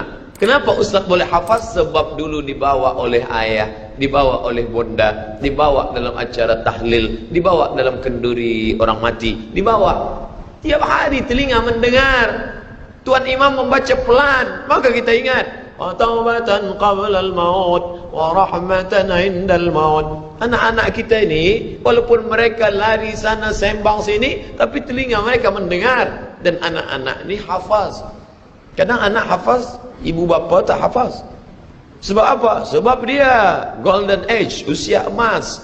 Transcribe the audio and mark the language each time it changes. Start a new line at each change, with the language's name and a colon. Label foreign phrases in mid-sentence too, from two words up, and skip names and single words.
Malay: Kenapa Ustaz boleh hafaz? Sebab dulu dibawa oleh ayah, dibawa oleh bunda, dibawa dalam acara tahlil, dibawa dalam kenduri orang mati, dibawa. Tiap hari telinga mendengar. Tuan Imam membaca pelan, maka kita ingat.
Arabic: وتوبةً قبل الموت ورحمةً عند الموت.
Malay: Anak-anak kita ini, walaupun mereka lari sana sembang sini, tapi telinga mereka mendengar. Dan anak-anak ini hafaz. Kadang anak hafaz, ibu bapa tak hafaz. Sebab apa? Sebab dia
English: golden age,
Malay: usia emas.